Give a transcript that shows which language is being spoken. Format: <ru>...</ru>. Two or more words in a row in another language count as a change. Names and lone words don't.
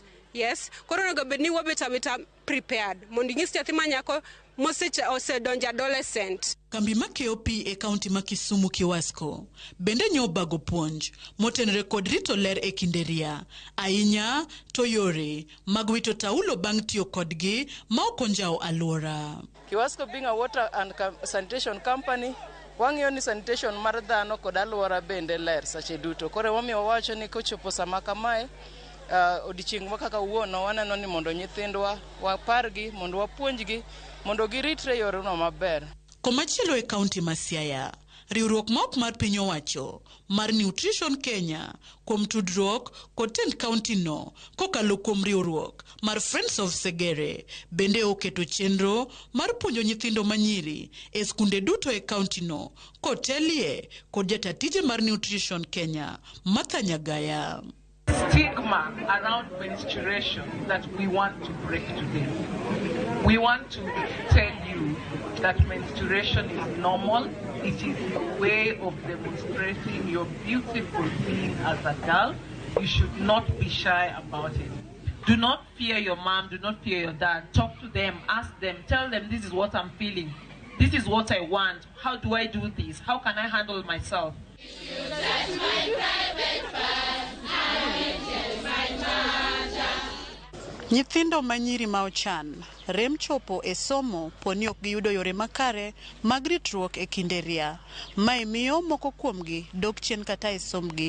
<luo>Yes, koro onego bed ni wabeta prepared mondo ing'is nyathi manyako osedonjo adolescent. Kambi makeyo pi e kaunti ma Kisumu Kiwasko bende nyobago puonj motenore kod rito ler e kinde ria, ahinya to yore mag wito taulo bang' tiyo kodgi ma ok onjawo alwora.</luo> <en>Kiwasko being a water and sanitation company,</en> <luo>wang'iyo ni sanitation mar dhano kod alwora bende ler sache duto. Koro wamiyo wacho ni kochopo sama kamae odichieng' ma kaka uono waneno ni mondo nyithindwa wapargi mondo wapuonjgi mondo giritre yorno maber. Komachielo e kaunti ma Siaya, riwruok ma ok mar piny owacho mar Nutrition Kenya kuom tudruok kod tend kaunti no kokalo kuom riwruok mar Friends of Segere bende oketo chenro mar puonjo nyithindo manyiri e skunde duto e kaunti no kotelie kod jatatije mar Nutrition Kenya Martha Nyagaya.</luo> <en>Stigma around menstruation that we want to break today. We want to tell you that menstruation is normal. It is your way of demonstrating your beautiful being as a girl. You should not be shy about it. Do not fear your mom, do not fear your dad. Talk to them, ask them, tell them this is what I'm feeling. This is what I want. How do I do this? How can I handle myself?</en> <luo>Nyithindo manyiri ma ochan rem chopo e somo poni ok giyudo yore makare mag ritruok e kinde ria. Mae miyo moko kuomgi dok chien kata e somgi.</luo>